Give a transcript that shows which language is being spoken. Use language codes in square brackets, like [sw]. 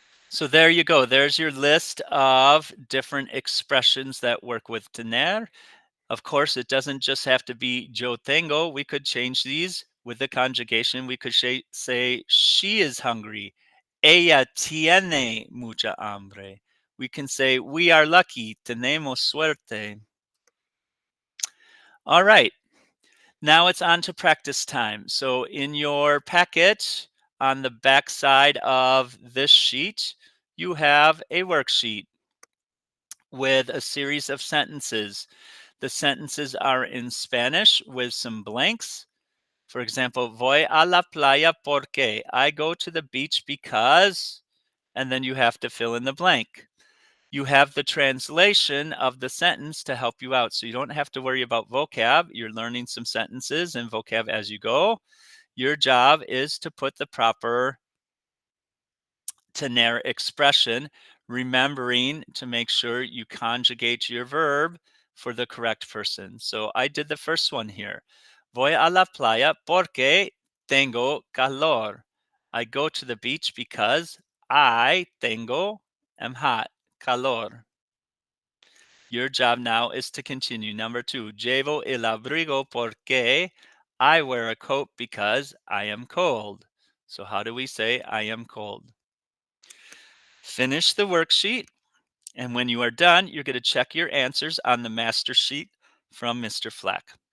[en] So there you go. There's your list of different expressions that work with tener. Of course, it doesn't just have to be [es] yo tengo. [en] We could change these with the conjugation. We could say she is hungry. [es] Ella tiene mucha hambre. [en] We can say we are lucky. [es] Tenemos suerte. [en] All right. Now it's on to practice time. So in your packet, on the back side of this sheet, you have a worksheet with a series of sentences. The sentences are in Spanish with some blanks. For example, [es] voy a la playa porque. [en] I go to the beach because, and then you have to fill in the blank. You have the translation of the sentence to help you out. So you don't have to worry about vocab. You're learning some sentences and vocab as you go. Your job is to put the proper tener expression, remembering to make sure you conjugate your verb for the correct person. So I did the first one here. [es] Voy a la playa porque tengo calor. [en] I go to the beach because I am hot, calor. Your job now is to continue. Number 2, [es] llevo el abrigo porque [en] I wear a coat because I am cold. So how do we say I am cold? Finish the worksheet, and when you are done, you're going to check your answers on the master sheet from Mr. Flack.